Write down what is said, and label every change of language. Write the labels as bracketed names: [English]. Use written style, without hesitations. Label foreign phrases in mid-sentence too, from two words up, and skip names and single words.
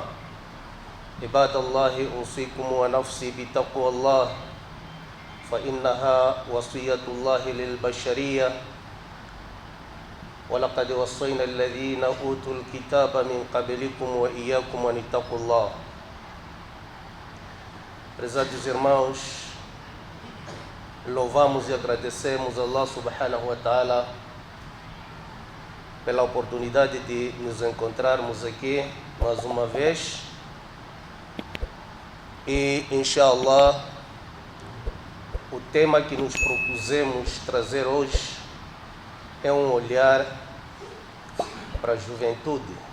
[Arabic] عباد الله أوصيكم ونفسي بتقوى الله فإنها وصية الله للبشرية ولقد وصينا الذين أوتوا الكتاب من قبلكم وإياكم أن اتقوا الله. [Portuguese] Prezados irmãos, louvamos e agradecemos a Allah [Arabic] سبحانه وتعالى [Portuguese] pela oportunidade de nos encontrarmos aqui mais uma vez e, inshallah, o tema que nos propusemos trazer hoje é um olhar para a juventude.